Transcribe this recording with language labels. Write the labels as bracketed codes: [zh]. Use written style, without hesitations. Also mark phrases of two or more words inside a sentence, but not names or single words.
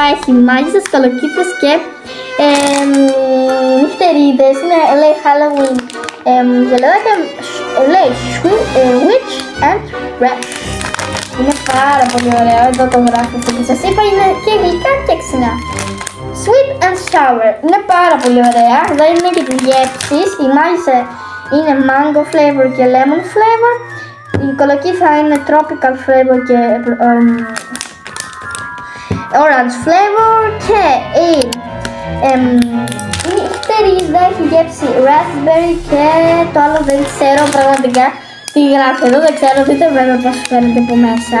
[el] Έχει μάγισσες, κολοκύθες και νυχτερίδες. Είναι, λέει Halloween ζελεδάκια, λέει [en] Witch and Red. [el] Είναι πάρα πολύ ωραίο, εδώ το γράφω αυτό που σας είπα, είναι και γλυκά και ξινά. [en] Sweet and sour, [el] είναι πάρα πολύ ωραία, εδώ είναι και τις γεύσεις, η μάγισσα είναι [en] mango flavor [el] και [en] lemon flavor, [el] η κολοκύθα είναι [en] tropical flavor [el] και [en] orange flavor [el] και η νυχτερίδα έχει γεύση raspberry και το άλλο δεν ξέρω πραγματικά τι γράφει εδώ, δεν ξέρω, δείτε βέβαια πώς φαίνεται από μέσα.